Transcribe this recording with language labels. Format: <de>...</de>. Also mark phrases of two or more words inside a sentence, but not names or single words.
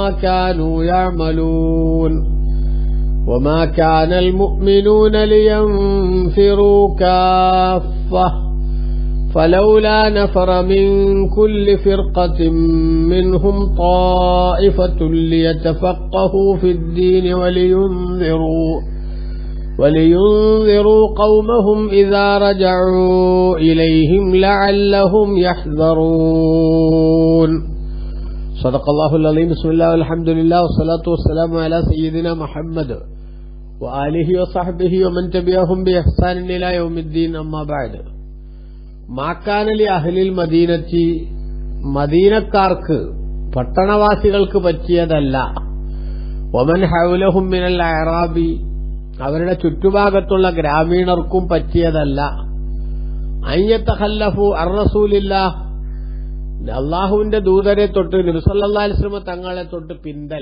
<ar>كانوا يعملون وما كان المؤمنون لينفروا كافة فلولا نفر من كل فرقة منهم طائفة ليتفقهوا في الدين ولينذروا قومهم إذا رجعوا إليهم لعلهم يحذرون. صدق الله العظيم. بسم الله والحمد لله والصلاة والسلام على سيدنا محمد وآله وصحبه ومن تبعهم بإحسان إلى يوم الدين. أما بعد. ما كان لأهل المدينة</ar> <ml>മദീനക്കാർക്ക് പട്ടണവാസികൾക്ക് പറ്റിയതല്ല.</ml> <ar>ومن حولهم من الأعراب</ar> <ml>അവരുടെ ചുറ്റുഭാഗത്തുള്ള ഗ്രാമീണർക്കും പറ്റിയതല്ല.</ml> <ar>أن يتخلفوا عن رسول الله</ar> <ml>അല്ലാഹുവിന്റെ ദൂതരെ തൊട്ട് നബി</ml> <ar>صلى الله عليه وسلم</ar> <ml>തങ്ങളെ തൊട്ട് പിന്തൽ.</ml>